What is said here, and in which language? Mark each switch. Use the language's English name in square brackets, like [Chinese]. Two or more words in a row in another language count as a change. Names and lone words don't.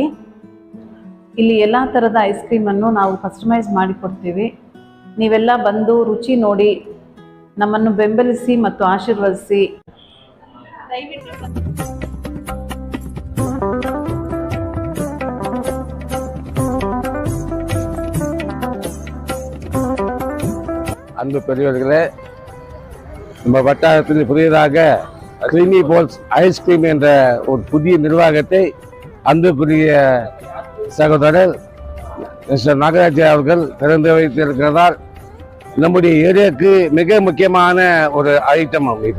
[Kannada] ಇಲ್ಲಿ ಎಲ್ಲ ಥರದ ಐಸ್ ಕ್ರೀಮನ್ನು ನಾವು ಕಸ್ಟಮೈಸ್ ಮಾಡಿಕೊಡ್ತೀವಿ. ನೀವೆಲ್ಲ ಬಂದು ರುಚಿ ನೋಡಿ ನಮ್ಮನ್ನು ಬೆಂಬಲಿಸಿ ಮತ್ತು ಆಶೀರ್ವದಿಸಿ. [Tamil] அன்பு பெரியவர்களே, நம்ம வட்டாரத்தில் புதியதாக கிரீமி போல்ஸ் ஐஸ்கிரீம் என்ற ஒரு புதிய நிர்வாகத்தை அன்புக்குரிய சகோதரர் மிஸ்டர் நாகராஜ் அவர்கள் திறந்து வைத்திருக்கிறதால் நம்முடைய ஏரியாவுக்கு மிக முக்கியமான ஒரு ஐட்டம் இது.